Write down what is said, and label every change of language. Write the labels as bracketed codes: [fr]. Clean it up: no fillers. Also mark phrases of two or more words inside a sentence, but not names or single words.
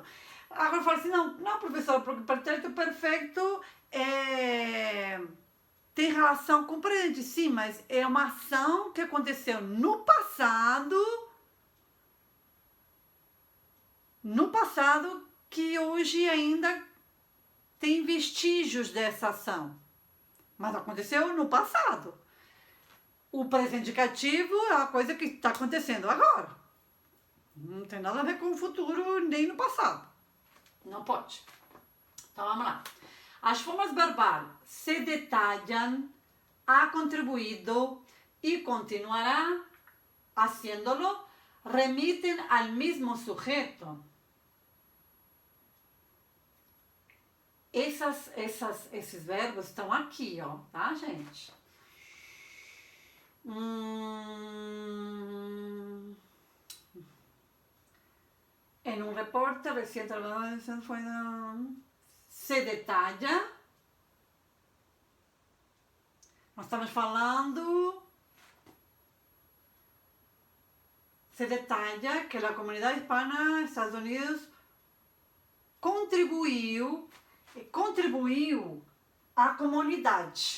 [pt] Agora eu falo assim, não, professor, porque o pretérito perfeito tem relação com o presente, sim, mas é uma ação que aconteceu no passado que hoje ainda tem vestígios dessa ação. Mas aconteceu no passado. O presente indicativo é uma coisa que está acontecendo agora. Não tem nada a ver com o futuro nem no passado. Não pode. Então vamos lá. As formas verbais [es] se detallan, ha contribuído y continuará haciéndolo, remiten al mismo sujeto. [pt] Esses verbos estão aqui, ó, tá, gente? [es] En un reporte reciente se detalla. [pt] Nós estamos falando. [es] Se detalla [pt] que a comunidade hispana dos Estados Unidos contribuiu à comunidade.